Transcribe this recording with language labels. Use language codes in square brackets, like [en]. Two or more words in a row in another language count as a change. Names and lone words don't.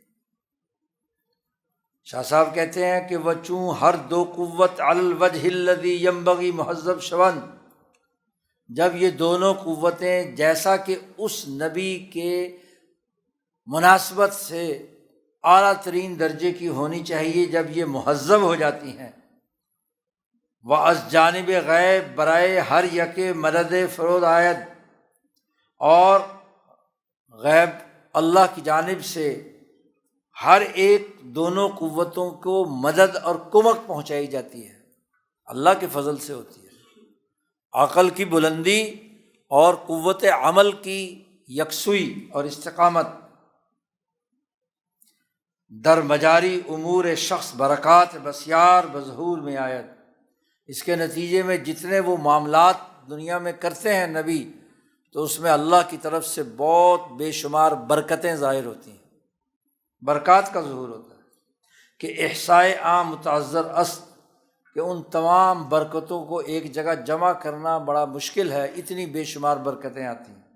[ur] شاہ صاحب کہتے ہیں کہ [fa] وچوں ہر دو قوت [ar] علی الوجہ الذی ینبغی [fa] مہذب شون، [ur] جب یہ دونوں قوتیں جیسا کہ اس نبی کے مناسبت سے اعلیٰ ترین درجے کی ہونی چاہیے، جب یہ مہذب ہو جاتی ہیں، [fa] وَاَز جانب غیب برائے ہر یک مدد فرود آید، [ur] اور غیب اللہ کی جانب سے ہر ایک دونوں قوتوں کو مدد اور کمک پہنچائی جاتی ہے، اللہ کے فضل سے ہوتی ہے۔ عقل کی بلندی اور قوت عمل کی یکسوئی اور استقامت، [fa] در مجاری امور شخص برکات بسیار بظہور میں [ur] آید، اس کے نتیجے میں جتنے وہ معاملات دنیا میں کرتے ہیں نبی، تو اس میں اللہ کی طرف سے بہت بے شمار برکتیں ظاہر ہوتی ہیں، برکات کا ظہور ہوتا ہے کہ [fa] احصائے عام متعذر است، [ur] کہ ان تمام برکتوں کو ایک جگہ جمع کرنا بڑا مشکل ہے، اتنی بے شمار برکتیں آتی ہیں۔